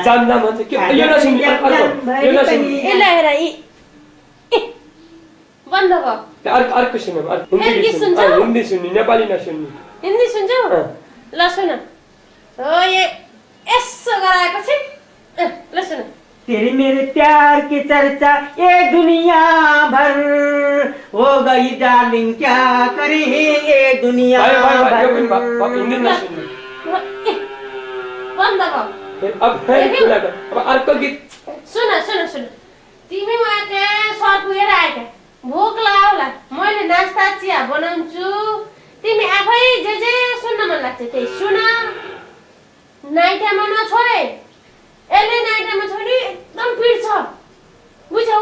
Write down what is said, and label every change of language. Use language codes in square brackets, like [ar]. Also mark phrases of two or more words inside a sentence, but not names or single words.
[ne] जाम जाम भन्छ के यो नसुन ए ल हेर बन्द भयो अर्को सुनौ हिन्दी सुन्नु नेपाली नसुन्नु हिन्दी सुन्छौ ल सुन हो यसो गराएपछि ल सुन [hi] तेरे मेरे प्यार की चर्चा ये दुनिया भर हो गई डार्लिंग क्या करे ये दुनिया भर [ne] बन्द भयो अब अर्को गीत सुन तिमी उहाँ त्यहाँ सर पुगेर आएका भोक लाग्यो होला मैले नास्ता चिया बनाउँछु तिमी आफै जे सुन्न मन लाग्छ त्यही सुन नाइटामा नछोए यसले नाइटामा छोडी एकदम पिड्छ बुझ्यौ